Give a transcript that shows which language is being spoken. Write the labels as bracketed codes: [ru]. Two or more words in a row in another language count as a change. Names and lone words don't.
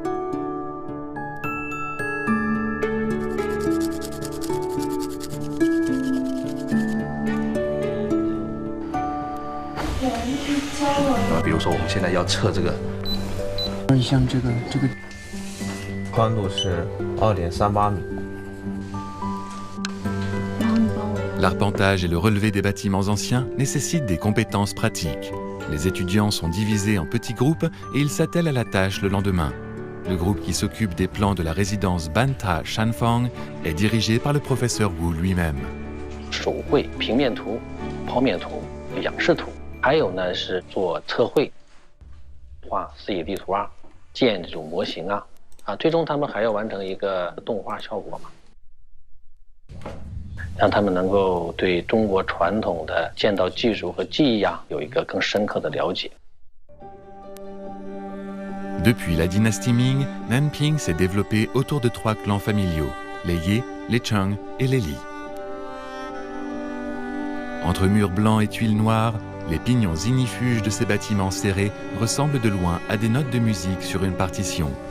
[fr] L'arpentage et le relevé des bâtiments anciens nécessitent des compétences pratiques. Les étudiants sont divisés en petits groupes et ils s'attellent à la tâche le lendemain. Le groupe qui s'occupe des plans de la résidence Banta Shanfang est dirigé par le professeur Wu lui-même. [zh] 手绘、平面图、剖面图、仰视图，还有呢是做测绘，画视野地图啊，建这种模型啊，最终他们还要完成一个动画效果嘛，让他们能够对中国传统的建造技术和技艺有一个更深刻的了解。 [fr] Depuis la dynastie Ming, Nanping s'est développé autour de 3 clans familiaux, les Ye, les Cheng et les Li. Entre murs blancs et tuiles noires, les pignons ignifuges de ces bâtiments serrés ressemblent de loin à des notes de musique sur une partition.